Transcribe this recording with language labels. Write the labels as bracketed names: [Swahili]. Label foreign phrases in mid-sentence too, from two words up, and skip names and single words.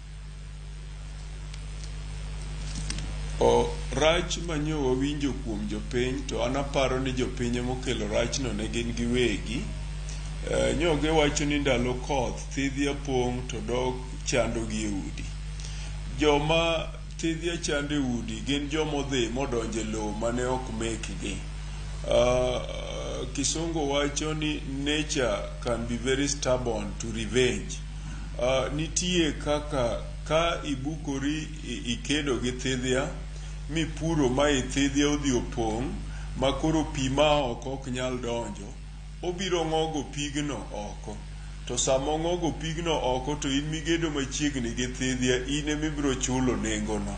[Luo (Kenya and Tanzania)] Rach manyo wawinjo kuom jopiny, to an aparo ni jopiny mokelo rachno ne gin giwegi. Nyoge wacho ni ndalo koth thidhia pong' to dok chando gi e udi. Joma thidhia chando e udi gin jomodhi modonjo e lowo mane ok mekgi. Kisungu wacho ni [English] nature can be very stubborn to revenge. [Luo (Kenya and Tanzania)] Nitie kaka ka ibukori ikedo gi thidhia mipuro ma thidhia odhi opong' ma koro pi ma ok nyal donjo, obiro ng'ogo pigno oko. To sama ong'ogo pigno oko to in migedo machiegni gi thidhia, in emibiro chulo nengono.